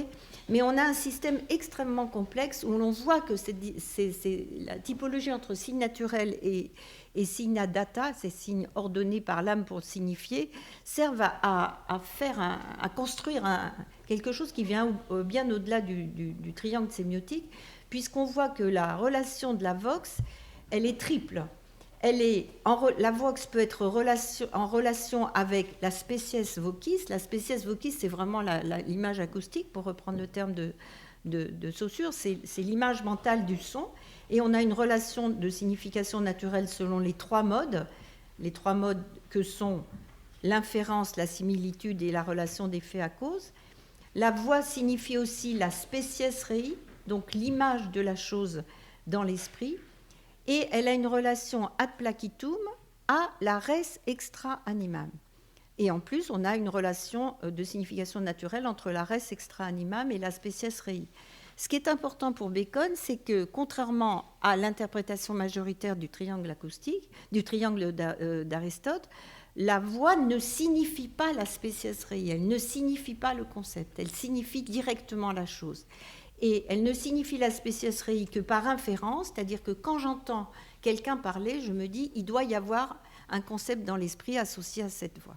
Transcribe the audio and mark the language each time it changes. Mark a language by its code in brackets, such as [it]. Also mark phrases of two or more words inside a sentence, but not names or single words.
[fr] Mais on a un système extrêmement complexe où l'on voit que la typologie entre signes naturels et signes data, ces signes ordonnés par l'âme pour signifier, servent à construire quelque chose qui vient bien au-delà du triangle sémiotique, puisqu'on voit que la relation de la vox, elle est triple. La vox peut être en relation avec la [la] species vocis. La species vocis, [fr] c'est vraiment l'image acoustique, pour reprendre le terme de Saussure, c'est l'image mentale du son. Et on a une relation de signification naturelle selon les trois modes que sont l'inférence, la similitude et la relation des faits à cause. La voix signifie aussi la [la] species rei, [fr] donc l'image de la chose dans l'esprit. Et elle a une relation [la] ad placitum [fr] à la [la] res extra animam. [fr] Et en plus, on a une relation de signification naturelle entre la [la] res extra animam [fr] et la [la] species rei. [fr] Ce qui est important pour Bacon, c'est que, contrairement à l'interprétation majoritaire du triangle acoustique, du triangle d'Aristote, la voix ne signifie pas la [la] species rei, [fr] elle ne signifie pas le concept, elle signifie directement la chose. Et elle ne signifie la [la] species rei [fr] que par inférence, c'est-à-dire que quand j'entends quelqu'un parler, je me dis il doit y avoir un concept dans l'esprit associé à cette voix.